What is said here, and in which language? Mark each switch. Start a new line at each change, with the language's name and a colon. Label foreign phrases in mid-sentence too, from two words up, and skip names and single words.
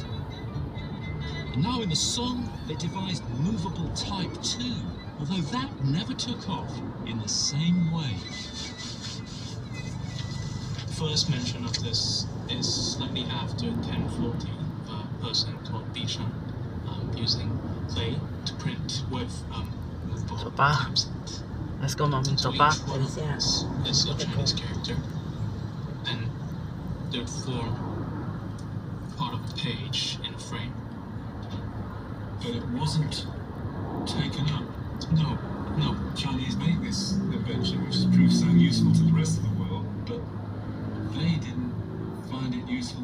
English: And now in the Song, they devised movable type too, although that never took off in the same way. First mention of this is slightly after 1040. A person called Bishan using clay to print with movable
Chinese: 走吧
English: typeset. Let's go, mommy. So
Chinese: 走吧。
English: each one of them is a Chinese character, and they would form part of the page in a frame. But it wasn't taken up. No, Chinese made this invention, which has proved so useful to the rest of the world, but they didn't find it useful.